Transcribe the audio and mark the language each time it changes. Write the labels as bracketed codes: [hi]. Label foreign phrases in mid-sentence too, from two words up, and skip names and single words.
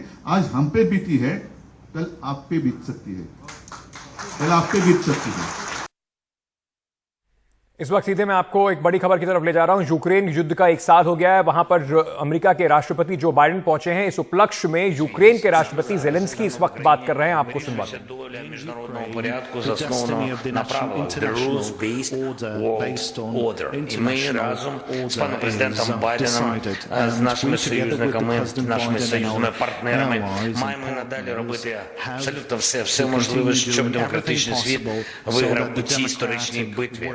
[hi] आज हम पे बीती है, कल आप पे बीत सकती है, कल आप पे बीत सकती है। इस वक्त सीधे मैं आपको एक बड़ी खबर की तरफ ले जा रहा हूं। यूक्रेन युद्ध का 1 साल हो गया है। वहां पर अमेरिका के राष्ट्रपति जो बाइडेन पहुंचे हैं। इस उपलक्ष्य में यूक्रेन के राष्ट्रपति ज़ेलेंस्की इस वक्त बात कर रहे हैं। आपको सुनवाते हैं। [uk] І ми разом з паном президентом Байденом, з нашими союзниками, нашими союзними партнерами маємо надалі робити абсолютно все можливе, щоб демократичний світ виграв у цій історичній битві.